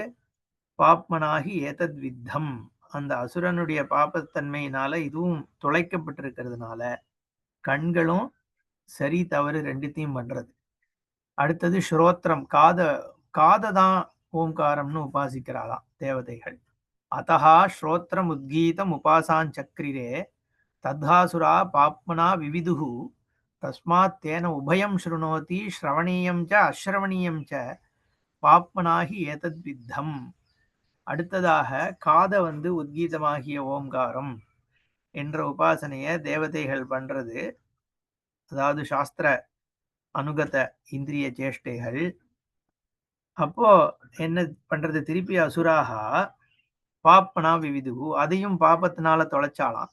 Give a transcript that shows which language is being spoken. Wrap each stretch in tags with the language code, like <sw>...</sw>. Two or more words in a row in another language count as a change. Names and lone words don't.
<sa>पाप्मनाहि एतत् विद्धम्,</sa> <ta>அந்த அசுரனுடைய பாப்பத்தன்மையினால இதுவும் துளைக்கப்பட்டிருக்கிறதுனால கண்களும் சரி தவறு ரெண்டுத்தையும் பண்றது. அடுத்தது ஸ்ரோத்திரம், காதை தான் ஓம்காரம்னு உபாசிக்கிறாளாம் தேவதைகள்.</ta> <sa>अतः श्रोत्रमुद्गीतमुपासाञ्चक्रिरे तद्धासुरा पाप्मना विविदुः तस्मात् तेन उभयं शृणोति श्रवणीयं च अश्रवणीयं च पाप्मनाहि एतद्विद्धम्.</sa> <ta>அடுத்ததாக காத வந்து உத்கீதமாகிய ஓம்காரம் என்ற உபாசனைய தேவதைகள் பண்றது. அதாவது சாஸ்திர அனுகத இந்திரிய சேஷ்டைகள். அப்போ என்ன பண்றது, திருப்பி</ta> <sa>असुराः पाप्मना विविदुः,</sa> <ta>அதையும் பாபத்தினால தொலைச்சாலாம்.</ta>